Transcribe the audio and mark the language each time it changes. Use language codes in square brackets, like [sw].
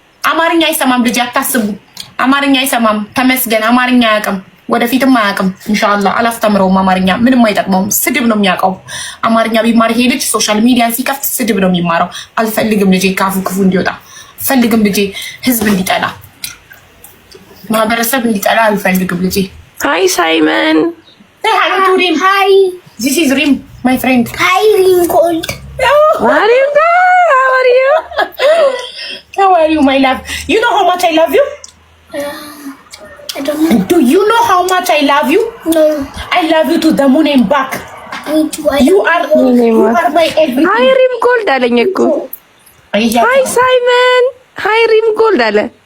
[am] አማርኛ አይሰማም ልጅ፣ አታስቡ። አማርኛ አይሰማም፣ ተመስገን። አማርኛ አያውቅም፣ ወደፊትም አያውቅም። ኢንሻአላህ አላስተምረውም። አማርኛ ምንም አይጠቅመውም፣ ስድብ ነው የሚያውቀው። አማርኛ ቢማር ይሄ ልጅ ሶሻል ሚዲያን ሲከፍት ስድብ ነው የሚማረው። አልፈልግም ልጄ ካፉ ክፉ እንዲወጣ፣ አልፈልግም ልጄ ህዝብ እንዲጠላ፣ ማህበረሰብ እንዲጠላ አልፈልግም ልጄ። [en] ሃይ ሳይመን። ሃይ ቱ ሪም። ሃይ ዚስ ኢዝ ሪም ማይ ፍሬንድ። ሃይ ሪም ኮልድ ማሪም ጋ how are you? How are you, my love? You know how much I love you? I don't know. Do you know how much I love you? No. I love you to the moon and back. Me too. You are my everything. [am] ሃይ ሪም ጎልድ አለኝ እኮ። ሃይ ሳይመን። ሃይ ሪም ጎልድ አለ።